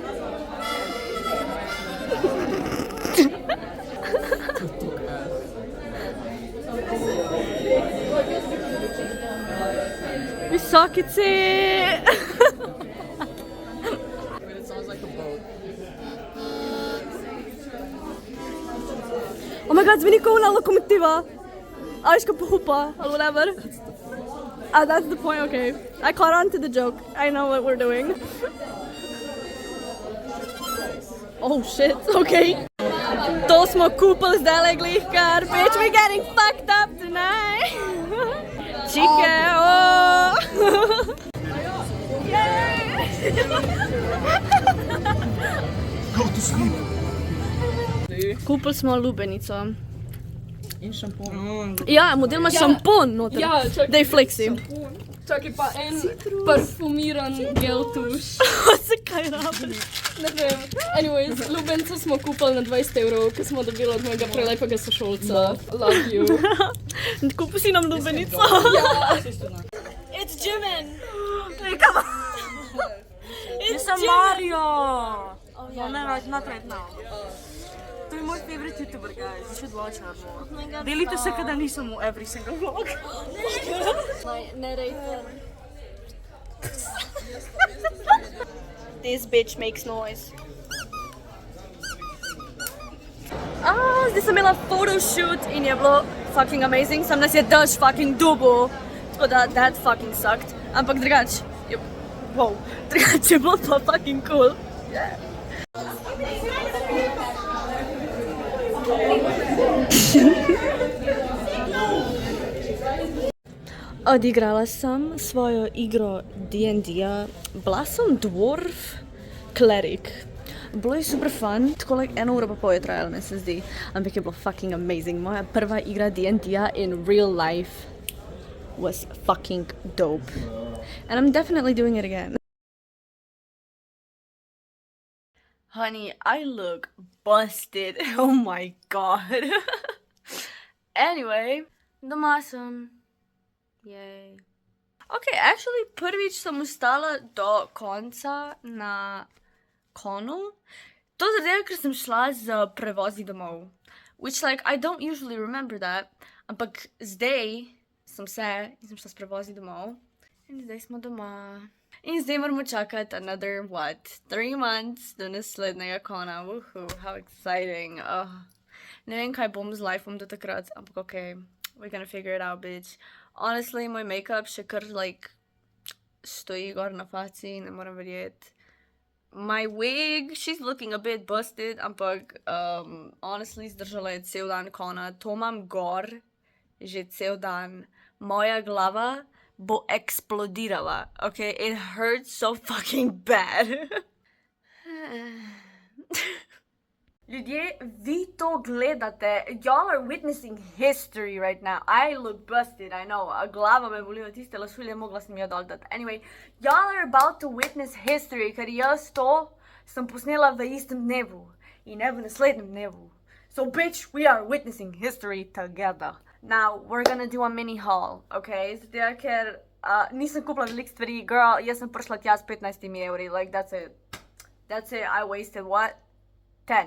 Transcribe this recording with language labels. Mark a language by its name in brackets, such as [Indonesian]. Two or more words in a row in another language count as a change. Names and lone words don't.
[Slovenian] Visokice! [English] Wait, it sounds like a boat. Oh my god, [Slovenian] zveni kot ona lokomotiva. Ajška pohupa, [English] or whatever. That's the point, okay. I caught on to the joke. I know what we're doing. Oh shit, okay. [Slovenian] To smo kupili zdaj glihkar. [English] Bitch, we're getting fucked up tonight. [Slovenian] Čike, oh. [English] Go to sleep. [Slovenian] Kupili smo lubenico. In šampon. Ja, model ima šampon noter. Ja, čakaj. Daj flexi. Čakaj pa en parfumiran gel tuš. Zakaj rabiš? Ne vem. Anyways, lubenco smo kupili na 20 evrov, ko smo dobili od mojega prelepega sošolca. [English] Love you. [Slovenian] Kupil si nam lubenico. [English] It's Jimin. Hey, come on. It's Sam Jimin. Mario! Oh, No, yeah. not right now. [Slovenian] To je moj [English] favorite YouTuber, guys. You should watch her more. my God, [Slovenian] Delite se, [English] stop. [Slovenian] kada nisem v [English] every single vlog. My narrator. This bitch makes noise. [Slovenian] Zdaj sem imela photoshoot in je bilo [English] fucking amazing, [Slovenian] sam nas je daž fucking dubo, tako da [English] that fucking sucked, [Slovenian] ampak drugače je, wow, drugače je bilo pa [English] fucking cool. Yeah. [Slovenian] Odigrala sem svojo igro D&D-ja, bila sem [English] dwarf cleric. [Slovenian] Bilo je [English] super fun, [Slovenian] tako like 1 uro pa pol je trajalo, ne se zdi, ampak je bilo [English] fucking amazing. [Slovenian] Moja prva igra D&D-ja [English] in real life was fucking dope. And I'm definitely doing it again. Honey, I look busted. Oh my god. Anyway, [Slovenian] doma sem. [English] Yay. Okay, actually [Slovenian] prvič sem ostala do konca na konu. To zaradi, ker sem šla z prevozi domov. [English] Which like, I don't usually remember that. [Slovenian] Ampak zdaj sem se in sem šla s prevozi domov. In zdaj smo doma. In zdaj moramo čakati another, 3 months do naslednjega kona. [English] Woohoo, how exciting. [Slovenian] Ne vem, kaj bom z lifeom do takrat, ampak [English] okay, we're gonna figure it out, bitch. [Slovenian] Honestly, moj make-up še kar, stoji gor na faci, ne moram verjeti. [English] My wig, she's looking a bit busted, [Slovenian] ampak honestly, zdržala je cel dan kona. To imam gor že cel dan. Moja glava bo eksplodirala, [English] okay? It hurts so fucking bad. [Slovenian] Ljudje, vi to gledate. [English] Y'all are witnessing history right now. I look busted, I know. [Slovenian] Glava me boli od tiste lasulje, mogla sem jo dol dati. [English] Anyway, y'all are about to witness history, [Slovenian] ker jaz to sem posnela v istem dnevu in ne v naslednjem dnevu. [English] So bitch, we are witnessing history together. Now, we're gonna do a mini haul, okay? [Slovenian] Zato, ker nisem kupila veliko stvari. Girl, jaz sem prišla tja s 15 evri. [English] Like, that's it. That's it. I wasted what? 10.